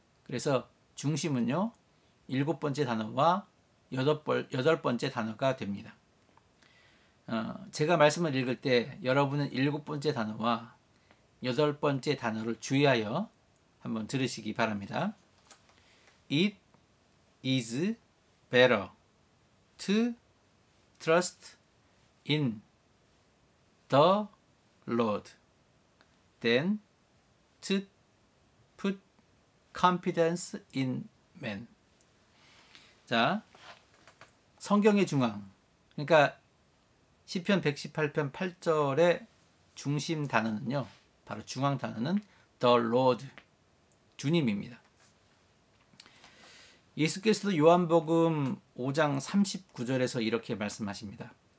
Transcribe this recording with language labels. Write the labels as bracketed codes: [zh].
[ko] 그래서 중심은요 7번째 단어와 8번째 단어가 됩니다. 제가 말씀을 읽을 때 여러분은 7번째 단어와 8번째 단어를 주의하여 한번 들으시기 바랍니다. [en] It is better to trust in the Lord than to put confidence in man. [ko] 자, 성경의 중앙, 그러니까 시편 118편 8절의 중심 단어는요, 바로 중앙 단어는 the Lord, 주님입니다. 예수께서도 요한복음 5장 39절에서 이렇게 말씀하십니다.